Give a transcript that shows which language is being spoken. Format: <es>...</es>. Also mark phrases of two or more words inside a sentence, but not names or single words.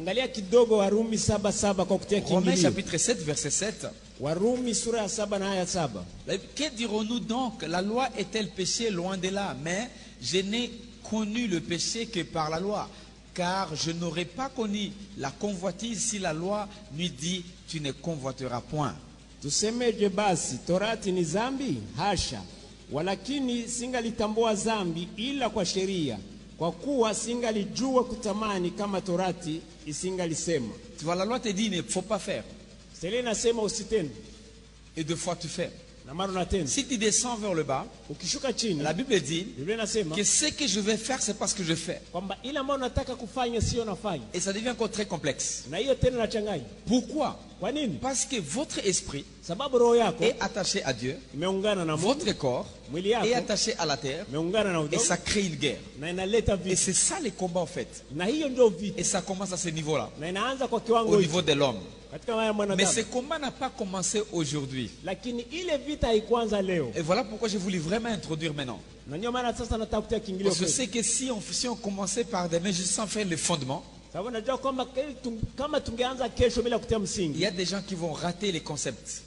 <fr>Romains chapitre 7, verset 7. Que dirons-nous donc? La loi est-elle péché? Loin de là. Mais je n'ai connu le péché que par la loi. Car je n'aurais pas connu la convoitise si la loi lui dit tu ne convoiteras point.</fr> <sw>Tusemeje basi torati ni zambi? Hasha. Walakini singalitambua zambi ila kwa sheria, kwa kuwa singalijua kutamani kama torati isingalisema.</sw> <fr>Tu vois, la loi te dit il ne faut pas faire.</fr> <sw>Sheria inasema usitende.</sw> <fr>Et deux fois tu fais.</fr> <sw>Na mara unatenda.</sw> <fr>Si tu descends vers le bas,</fr> <sw>ukishuka chini,</sw> <fr>la Bible dit que ce que je vais faire c'est parce que je fais.</fr> <sw>Kwamba ile ambayo nataka kufanya sio nafanya.</sw> <fr>Et ça devient encore très complexe.</fr> <sw>Na hiyo tena inachanganya.</sw> <fr>Pourquoi?</fr> <sw>Kwa nini?</sw> <fr>Parce que votre esprit</fr> <sw>sababu roho yako</sw> <fr>est attaché à Dieu.</fr> <sw>Imeungana na Mungu.</sw> <fr>Votre corps</fr> <sw>mwili yako</sw> <fr>est attaché à la terre.</fr> <sw>Imeungana na udongo.</sw> <fr>Et ça crée une guerre.</fr> <sw>Na inaleta vita.</sw> <fr>Et c'est ça les combats en fait.</fr> <sw>Na hiyo ndio vita.</sw> <fr>Et ça commence à ce niveau-là.</fr> <sw>Na inaanza kwa kiwango</sw> <fr>au niveau de l'homme. Mais ce Mais combat n'a pas commencé aujourd'hui. Et voilà pourquoi je voulais vraiment introduire maintenant. Parce que je sais que si on commençait par demain juste sans faire les fondements, il y a des gens qui vont rater les concepts.</fr>